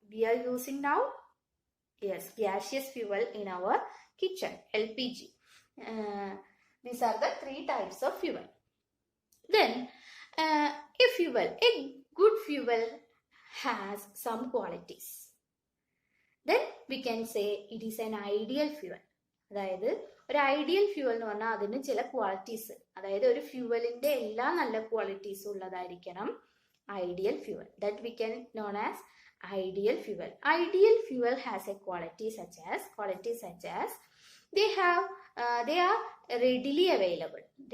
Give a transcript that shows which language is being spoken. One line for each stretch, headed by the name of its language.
English: We are using now gaseous fuel in our kitchen, LPG. These are the three types of fuel. Then a good fuel has some qualities. Then we can say it is an ideal fuel.
Malayalam: അതായത് ഒരു ideal fuel എന്ന് പറഞ്ഞാൽ അതിന് ചില qualities, അതായത് ഒരു ഫ്യൂവലിന്റെ എല്ലാ നല്ല ക്വാളിറ്റീസ് ഉള്ളതായിരിക്കണം ideal fuel.
English: That we can known as ideal fuel. Ideal fuel has a qualities such as they are readily available.